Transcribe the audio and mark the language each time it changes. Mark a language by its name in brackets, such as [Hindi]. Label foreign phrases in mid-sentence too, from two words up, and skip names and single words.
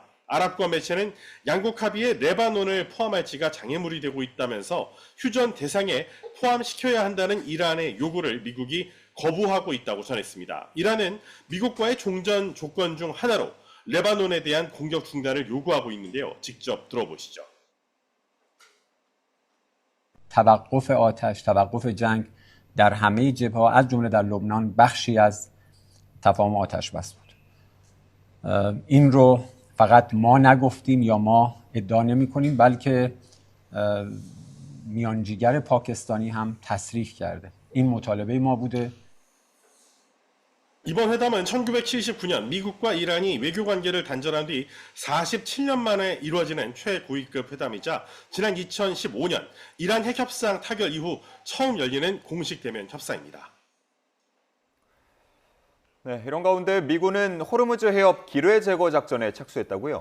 [Korean] 아랍과 매체는 양국 합의에 레바논을 포함할지가 장애물이 되고 있다면서 휴전 대상에 포함시켜야 한다는 이란의 요구를 미국이 거부하고 있다고 전했습니다. 이란은 미국과의 종전 조건 중 하나로 레바논에 대한 공격 중단을 요구하고 있는데요. 직접 들어보시죠. [Persian] توقف آتش، توقف جنگ در همه جبهه‌ها از جمله در لبنان بخشی از تفاهم آتش بس بود. این رو فقط ما نگفتیم یا ما ادعا نمی‌کنیم بلکه میانجیگر پاکستانی هم تصریح کرده. این مطالبه ما بوده. [Korean] 이번 회담은 1979년 미국과 이란이 외교관계를 단절한 뒤 47년 만에 이루어지는 최고위급 회담이자 지난 2015년 이란 핵협상 타결 이후 처음 열리는 공식 대면 협상입니다. 네, 이런 가운데 미군은 호르무즈 해협 기뢰 제거 작전에 착수했다고요?